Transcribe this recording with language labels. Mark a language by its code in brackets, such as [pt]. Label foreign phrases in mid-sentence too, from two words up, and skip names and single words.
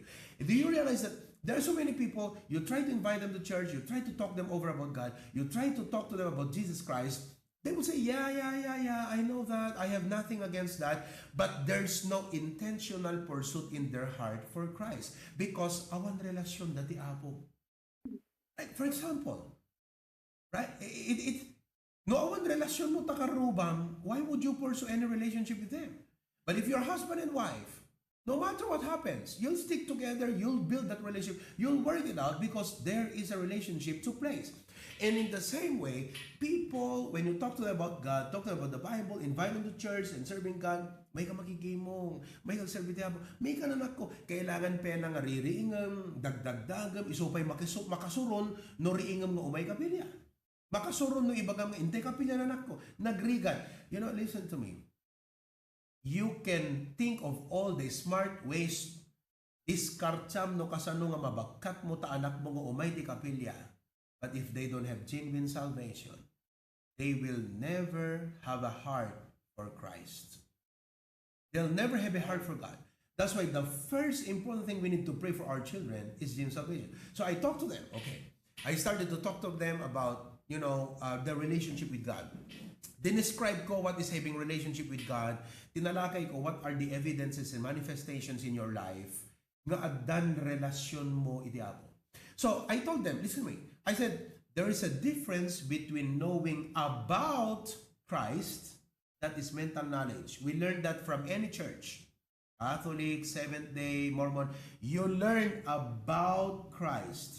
[en] Do you realize that there are so many people, you try to invite them to church, you try to talk them over about God, you try to talk to them about Jesus Christ, they will say, yeah, I know that, I have nothing against that, but there's no intentional pursuit in their heart for Christ because [ilo] awan relasyon dati apo. [en] Like, for example, right? [ilo] No awan relasyon mo takarubang, [en] why would you pursue any relationship with them? But if you're husband and wife, no matter what happens, you'll stick together, you'll build that relationship, you'll work it out because there is a relationship to place. And in the same way, people, when you talk to them about God, talk to them about the Bible, invite them to church and serving God, [ilo] may ka makigimong, may ka servite mo, may ka nanak ko, kailangan pa nga ririingam, dagdagdagam, isupay makasuron, no riingam no umay kapilya. Makasuron no ibagam, inte kapilya nanak ko, nagrigan. [en] You know, listen to me. You can think of all the smart ways [ilo] diskartsam no kasano nga mabagkat mo ta anak mo nga umay ti kapilya. [en] But if they don't have genuine salvation, they will never have a heart for Christ. They'll never have a heart for God. That's why the first important thing we need to pray for our children is genuine salvation. So I talked to them. Okay. I started to talk to them about, the relationship with God. [ilo] Dinescribe ko [en] what is having relationship with God. [tl] Tinalakay ko [en] what are the evidences and manifestations in your life [ilo] nga addan relasyon mo iti Apo. [en] So I told them, listen to me. I said, there is a difference between knowing about Christ, that is mental knowledge. We learned that from any church. Catholic, Seventh-day, Mormon. You learn about Christ.